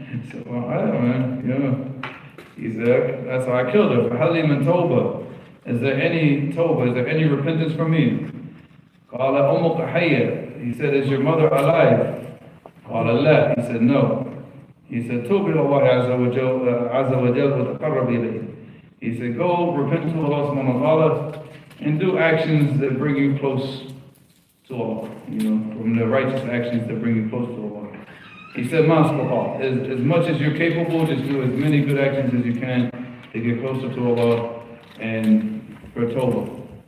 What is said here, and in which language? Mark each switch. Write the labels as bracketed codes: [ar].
[en] So I don't know, he said, that's how I killed her. [ar] فهل لي من توبة? [en] Is there any tawbah? Is there any repentance from me? [ar] قال أمك حية. [en] He said, is your mother alive? [ar] قال لا. [en] He said, no. He said, [ar] توب إلى الله عز وجل وتقرب إليه. [en] He said, go repent to Allah subhanahu wa ta'ala and do actions that bring you close to Allah. From the righteous actions that bring you close to Allah. He said, as much as you're capable, just do as many good actions as you can to get closer to Allah and for Tawbah.